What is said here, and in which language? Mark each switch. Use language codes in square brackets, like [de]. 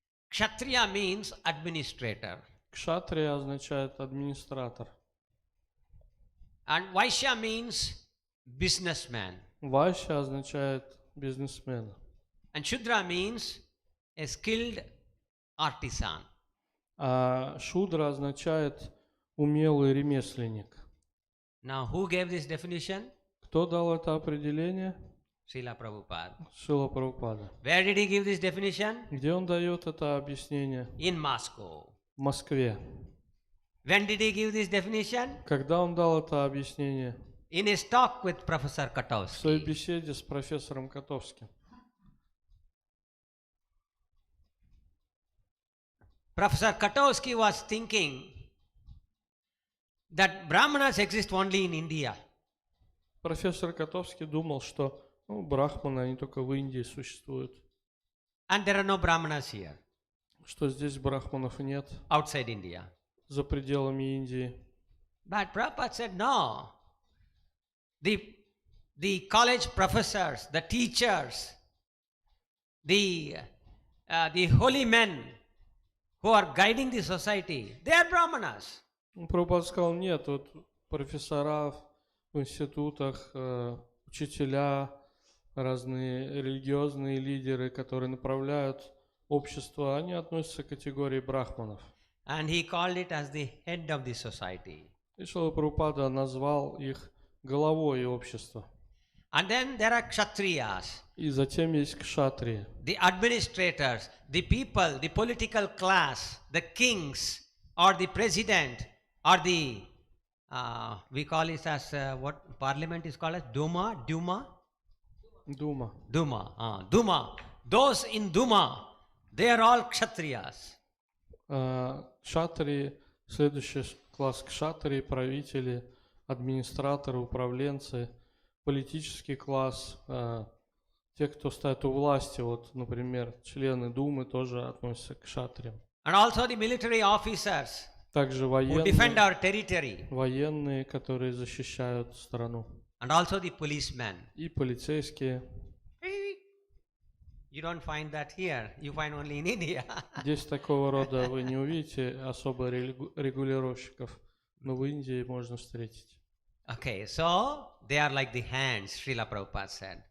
[en] Kshatriya means administrator. [ru] Кшатрия означает администратор. [en] And Vaishya means businessman. [ru] Вайшя означает бизнесмен. [en] And Shudra means a skilled artisan. [ru] А шудра означает умелый ремесленник. [en] Now, who gave this definition? [ru] Кто дал это определение? [en] Srila Prabhupada. [ru] Шрила Прабхупада. [en] Where did he give this definition? [ru] Где он дает это объяснение? [en] In Moscow. [ru] В Москве. [en] When did he give this definition? [ru] Когда он дал это объяснение? [en] In his talk with Professor [ru] В своей [en] Katowski. [ru] беседе с профессором Котовским. [en] Professor Katowski was thinking that Brahmanas exist only in India. [ru] Профессор Котовский думал, что брахманы, они только в Индии существуют. [en] And there are no Brahmanas here, [ru] Что здесь брахманов нет, [en] outside India. [ru] за пределами Индии. [en] But Prabhupada said, no. The college professors, the teachers, the holy men who are guiding the society, they are Brahmanas. [ru] Прабхупада сказал, нет, вот профессора в институтах, учителя, разные религиозные лидеры, которые направляют общество, они относятся к категории брахманов. [en] And he called it as the head of the society. [ru] И Шрила Прабхупада назвал их головой общества. [en] And then there are kshatriyas, [ru] И затем есть кшатрии, [en] the administrators, the people, the political class, the kings, or the president, or the, we call it as, what parliament is called as? Duma? [ru] дума. [en] Duma. Those in Duma, they are all kshatriyas. [ru] Кшатрии, следующий класс кшатрии, правители, администраторы, управленцы, политический класс, те, кто стоят у власти, вот, например, члены Думы тоже относятся к кшатриям. [en] And also the military officers [ru] Также [en] who defend our territory. [ru] военные, которые защищают страну. [en] And also the policemen. [ru] И полицейские. [en] You don't find that here. You find only in India. [ru] Здесь такого рода вы не увидите особо регулировщиков, но в Индии можно встретить. [en] Okay, so they are like the hands, Srila Prabhupada said.